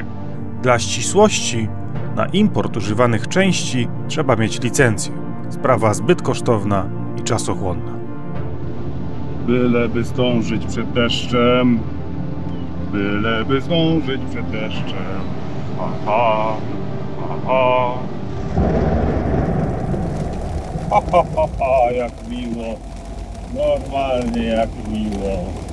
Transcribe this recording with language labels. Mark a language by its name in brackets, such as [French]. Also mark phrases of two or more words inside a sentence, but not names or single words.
[Polish] Dla ścisłości, na import używanych części trzeba mieć licencję. Sprawa zbyt kosztowna i czasochłonna. Byleby zdążyć przed deszczem, byleby zdążyć przed deszczem. Aha, aha. Ha, ha, ha, ha, jak miło. Normalnie jak miło.